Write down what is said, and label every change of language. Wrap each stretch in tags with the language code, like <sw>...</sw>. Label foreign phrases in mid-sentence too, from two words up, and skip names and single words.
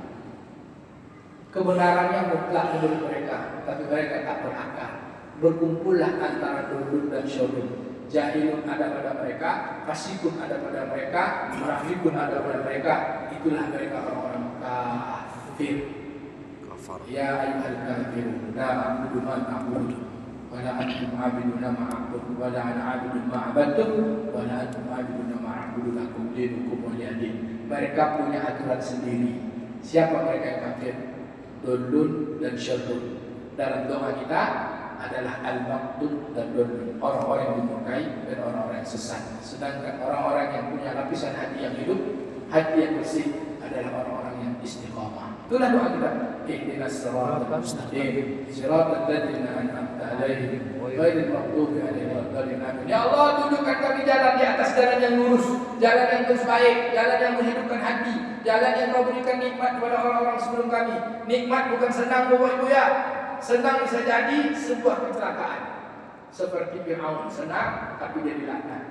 <id>Kebenarannya mutlak menurut mereka, tapi mereka tak berakal. Berkumpullah antara dolun dan syarrun. Jahilun ada pada mereka, fasikun ada pada mereka, munafikun ada pada mereka. Itulah mereka orang-orang kafir.</id> <ar>يا أيها الكافرون لا أعبد ما تعبدون ولا أنتم عابدون ما أعبد ولا أنا عابد ما عبدتم ولا أنتم عابدون ما أعبد لكم دينكم ولي دين.</ar> <id>Mereka punya aturan sendiri. Siapa mereka yang kafir? Dulun dan syarrun. Dalam doa kita adalah al-maqtud dan dulun, orang-orang yang dimurkai dan orang-orang yang sesat. Sedangkan orang-orang yang punya lapisan hati yang hidup, hati yang bersih adalah orang-orang yang istiqamah. Itulah doa kita.</id> <ar>اهدنا الصراط المستقيم صراط الذين أنعمت عليهم غير المغضوب عليهم ولا الضالين.</ar> <id>Ya Allah, tunjukkan kami jalan di atas jalan yang lurus, jalan yang terus baik, jalan yang menghidupkan hati, jalan yang Kau berikan nikmat kepada orang-orang sebelum kami. Nikmat bukan senang Bapak Ibu ya. Senang bisa jadi sebuah kecelakaan. Seperti Fir'aun senang tapi dia dilaknat.</id>